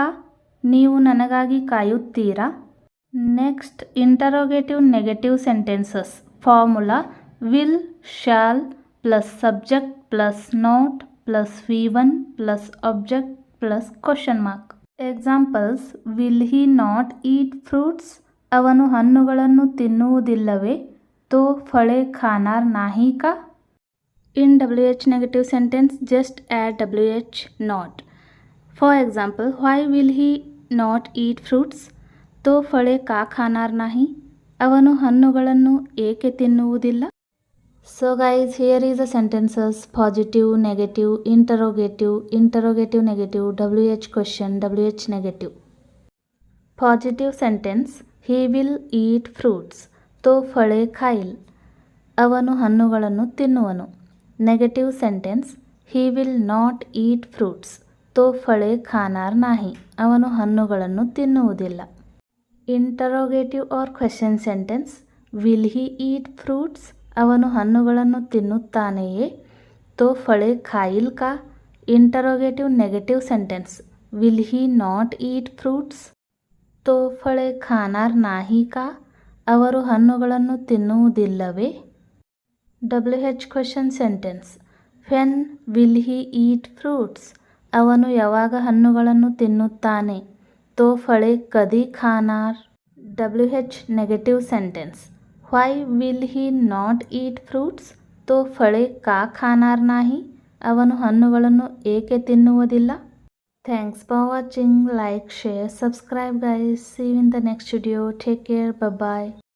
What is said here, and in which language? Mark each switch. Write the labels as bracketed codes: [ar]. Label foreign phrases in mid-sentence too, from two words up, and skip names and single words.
[kn] ನೀವು ನನಗಾಗಿ ಕಾಯುತ್ತೀರಾ. [en] next, interrogative negative sentences. formula: will shall plus subject plus not plus V1 plus object plus question mark. examples: will he not eat fruits. [kn] ಅವನು ಹಣ್ಣುಗಳನ್ನು ತಿನ್ನುವುದಿಲ್ಲವೇ. [mr] तो फळे खाणार नाही का. [en] In WH negative sentence, just add WH not. For example, why will he not eat fruits? [mr] तो फळे का खाणार नाही. [kn] ಅವನು ಹಣ್ಣುಗಳನ್ನು ಏಕೆ ತಿನ್ನುವುದಿಲ್ಲ. [en] So guys, here is the sentences: positive, negative, interrogative, negative, WH question, WH negative. positive sentence he will eat fruits. [mr] तो फळे खाईल. [kn] ಅವನು ಹಣ್ಣುಗಳನ್ನು ತಿನ್ನುವನು. [en] negative sentence he will not eat fruits. [mr] तो फळे खाणार नाही. [kn] ಅವನು ಹಣ್ಣುಗಳನ್ನು ತಿನ್ನುವುದಿಲ್ಲ. [en] interrogative or question sentence will he eat fruits. [kn] ಅವನು ಹಣ್ಣುಗಳನ್ನು ತಿನ್ನುತ್ತಾನೆಯೇ. [mr] तो फळे खाईल का. [en] interrogative negative sentence will he not eat fruits. [mr] तो फळे खाणार नाही का. [kn] ಅವರು ಹಣ್ಣುಗಳನ್ನು ತಿನ್ನುವುದಿಲ್ಲವೇ. [en] WH question sentence when will he eat fruits. [kn] ಅವನು ಯಾವಾಗ ಹಣ್ಣುಗಳನ್ನು ತಿನ್ನುತ್ತಾನೆ. [mr] तो फळे कधी खाणार. [en] WH negative sentence why will he not eat fruits. [mr] तो फळे का खाणार नाही. [kn] ಅವನು ಹಣ್ಣುಗಳನ್ನು ಏಕೆ ತಿನ್ನುವುದಿಲ್ಲ. [en] Thanks for watching. Like, share, subscribe guys. See you in the next video. Take care. Bye bye.